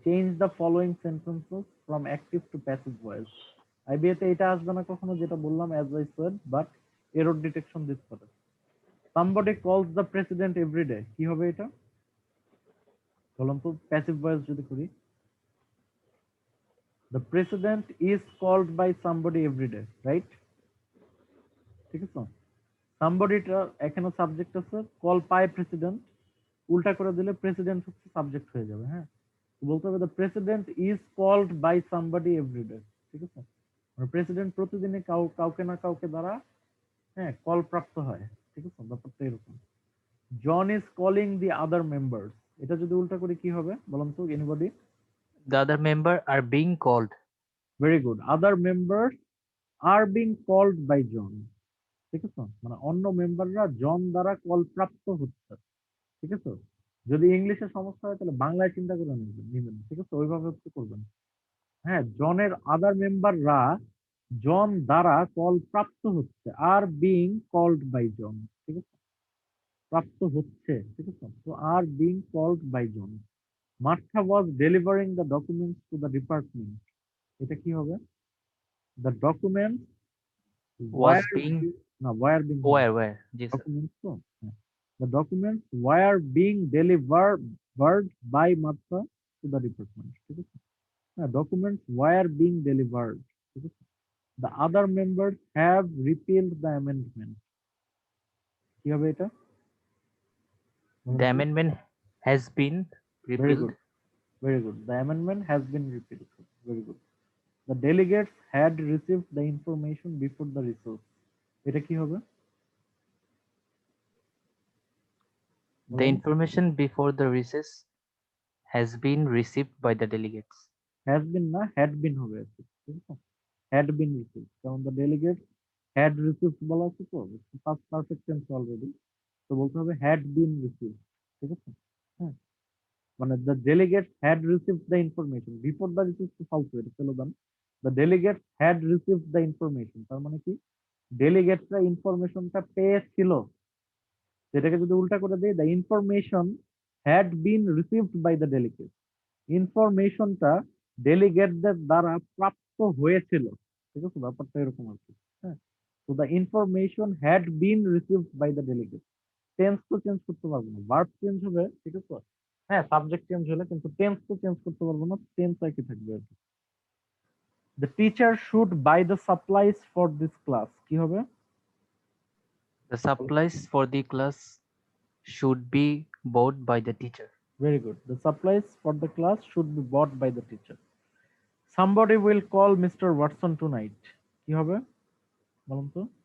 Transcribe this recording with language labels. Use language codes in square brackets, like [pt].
[en] Change the following sentences from active to passive voice. [bn] IBA তে এটা আসবে না কখনো, যেটা বললাম as I said, but error detection দিতে পারে। [en] somebody calls the president every day, [bn] কি হবে এটা বলুন তো, প্যাসিভ ভয়েস যদি করি। [en] the president is called by somebody every day, right? [bn] ঠিক আছে, somebodyটা এখানে সাবজেক্ট আছে, কল পাই প্রেসিডেন্ট, উল্টা করে দিলে প্রেসিডেন্ট হচ্ছে সাবজেক্ট হয়ে যাবে। হ্যাঁ, বলতে হবে [en] The president is called by somebody every day. [bn] ঠিক আছে, মানে প্রেসিডেন্ট প্রতিদিনই কাউকে না কাউকে দ্বারা হ্যাঁ কল প্রাপ্ত হয়। ঠিক আছে, ব্যাপারটা এরকম। [en] John is calling the other members, [bn] এটা যদি উল্টা করি কি হবে বলুন তো, anybody? [en] The other member are being called. Very good, other members are being called by John. [bn] ঠিক আছে, মানে অন্য মেম্বাররা জন দ্বারা কল প্রাপ্ত হচ্ছে। ঠিক আছে, যদি ইংলিশে সমস্যা হয় তাহলে বাংলায় চিন্তা করে নিবেন। ঠিক আছে, ওইভাবে হচ্ছে করবেন। হ্যাঁ, জনের আদার মেম্বাররা জন দ্বারা কল প্রাপ্ত হচ্ছে, [en] Are being called by John. [bn] ঠিক আছে, প্রাপ্ত হচ্ছে। ঠিক আছে, তো [en] Are being called by John. Martha was delivering the documents to the department, [bn] এটা কি হবে? [en] The documents Was were being না were being, where? Yes, sir. Documents তো the documents were being delivered by Martha to the department. ঠিক আছে, হ্যাঁ, documents were being delivered. ঠিক আছে, the other members have repealed the amendment, [bn] কি হবে এটা? [en] The amendment has been Very repealed. good, very good, the amendment has been repealed. Very good. The delegates had received the information before the recess, [bn] এটা কি হবে? [en] The information before the recess has been received by the delegates. has been [bn] না [en] had been [bn] হবে আর কি। ঠিক আছে, [en] had been received, [bn] কারণ [en] the delegates had received [bn] বলা আছে তো, past perfect tense already, তো বলতে হবে had been received। [en] ঠিক আছে, হ্যাঁ, মানে the delegates had received the information before the receipt to false, [bn] এটা ফেলে দেন। [en] the delegates had received the information, [bn] তার মানে কি ডেলিগেটসরা ইনফরমেশনটা পেয়েছিল, সেটাকে যদি উল্টা করে দেই, [en] the information had been received by the delegates, [bn] ইনফরমেশনটা ডেলিগেটদের দ্বারা প্রাপ্ত হয়েছিল। ঠিক আছে, ব্যাপারটা এরকম আর কি। হ্যাঁ, তো [en] the information had been received by the delegates, [bn] tense তো চেঞ্জ করতে পারবো না, ভার্ব চেঞ্জ হবে। ঠিক আছে, হ্যাঁ, সাবজেক্ট চেঞ্জ হলে, কিন্তু টেন্স তো চেঞ্জ করতে পারবো না, টেন্স একই থাকবে আর কি। [en] the teacher should buy the supplies for this class, [bn] কি হবে? [en] The supplies for the class should be bought by the teacher. Very good, the supplies for the class should be bought by the teacher. Somebody will call mister Watson tonight, [bn] কি হবে বলুন তো?